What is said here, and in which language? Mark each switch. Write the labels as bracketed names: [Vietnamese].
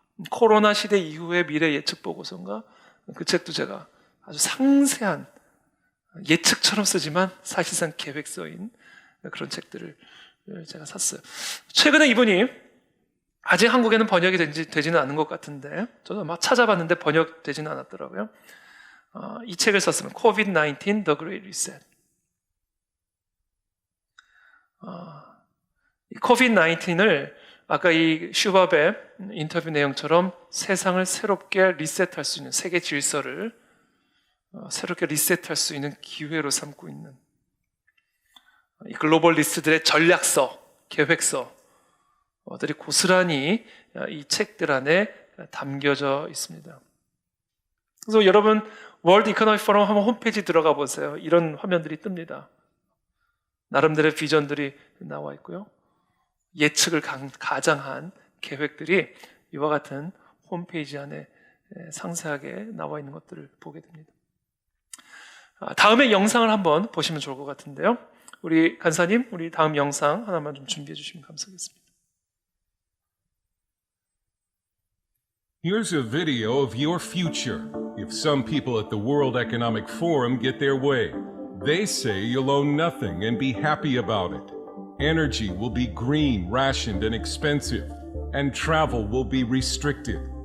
[Korean] 코로나 시대 이후의 미래 예측 보고서인가? 그 책도 제가 아주 상세한 예측처럼 쓰지만 사실상 계획서인 그런 책들을 제가 샀어요. 최근에 이분이 아직 한국에는 번역이 되지는 않은 것 같은데 저도 막 찾아봤는데 번역되지는 않았더라고요. 이 책을 썼으면 COVID-19 The Great Reset. 이 COVID-19을 아까 이 슈밥의 인터뷰 내용처럼 세상을 새롭게 리셋할 수 있는, 세계 질서를 새롭게 리셋할 수 있는 기회로 삼고 있는 이 글로벌 리스트들의 전략서, 계획서들이 고스란히 이 책들 안에 담겨져 있습니다. 그래서 여러분 월드 이코노믹 포럼 한번 홈페이지 들어가 보세요. 이런 화면들이 뜹니다. 나름대로의 비전들이 나와 있고요. 예측을 가장한 계획들이 이와 같은 홈페이지 안에 상세하게 나와 있는 것들을 보게 됩니다. 다음에 영상을 한번 보시면 좋을 것 같은데요. 우리 간사님, 우리 다음 영상 하나만 좀 준비해 주시면 감사하겠습니다. [English] Here's a video of your future. if some people at the World Economic Forum get their way. They say you'll own nothing and be happy about it. Energy will be green, rationed, and expensive, and travel will be restricted.